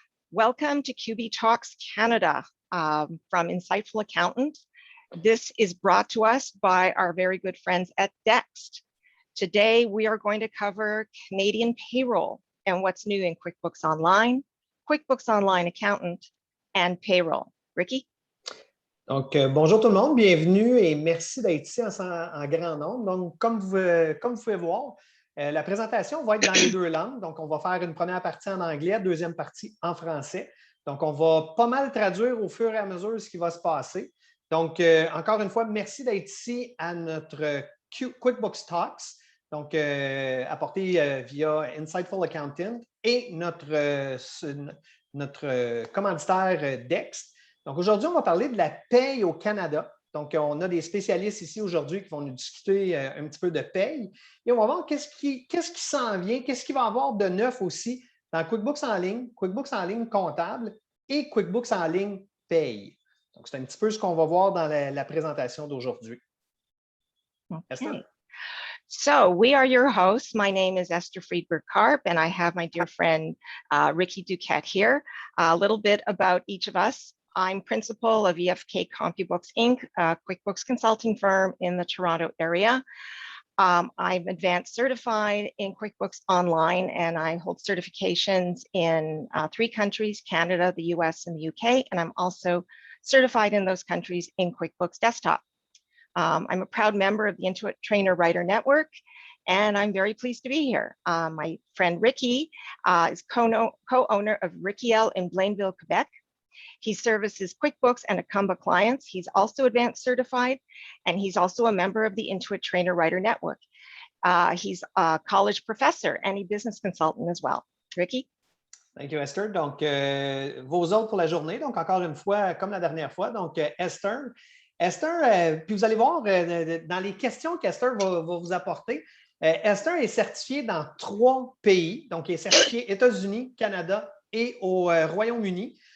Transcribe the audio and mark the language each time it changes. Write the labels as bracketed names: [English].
[English] Welcome to QB Talks Canada from Insightful Accountant. This is brought to us by our very good friends at Dext. Today, we are going to cover Canadian payroll and what's new in QuickBooks Online, QuickBooks Online Accountant, and Payroll. Ricky? [French] Donc, bonjour tout le monde, bienvenue et merci d'être ici en grand nombre. Donc, comme vous pouvez voir, la présentation va être dans les 2 langues. Donc, on va faire une première partie en anglais, deuxième partie en français. Donc, on va pas mal traduire au fur et à mesure ce qui va se passer. Donc, encore une fois, merci d'être ici à notre QuickBooks Talks, donc apporté via Insightful Accountant et notre commanditaire Dext. Donc, aujourd'hui, on va parler de la paye au Canada. Donc, on a des spécialistes ici aujourd'hui qui vont nous discuter un petit peu de paye. Et on va voir qu'est-ce qui s'en vient, qu'est-ce qu'il va y avoir de neuf aussi dans QuickBooks en ligne comptable et QuickBooks en ligne paye. Donc, c'est un petit peu ce qu'on va voir dans la présentation d'aujourd'hui. [English] Okay. So we are your hosts. My name is Esther Friedberg-Karp, and I have my dear friend, Ricky Duquette here. A little bit about each of us. I'm principal of EFK CompuBooks Inc., a QuickBooks consulting firm in the Toronto area. I'm advanced certified in QuickBooks Online, and I hold certifications in 3 countries, Canada, the US, and the UK, and I'm also certified in those countries in QuickBooks Desktop. I'm a proud member of the Intuit Trainer Writer Network, and I'm very pleased to be here. My friend Ricky is co-owner of Ricky L in Blainville, Quebec. He services QuickBooks and Acumba clients. He's also advanced certified, and he's also a member of the Intuit Trainer Writer Network. He's a college professor and a business consultant as well. Ricky? Thank you, Esther. [French] Donc, vos autres pour la journée. Donc, encore une fois, comme la dernière fois. Donc, Esther, puis vous allez voir dans les questions qu'Esther va vous apporter, Esther est certifiée dans 3 pays. Donc, elle est certifiée États-Unis, Canada et au Royaume-Uni.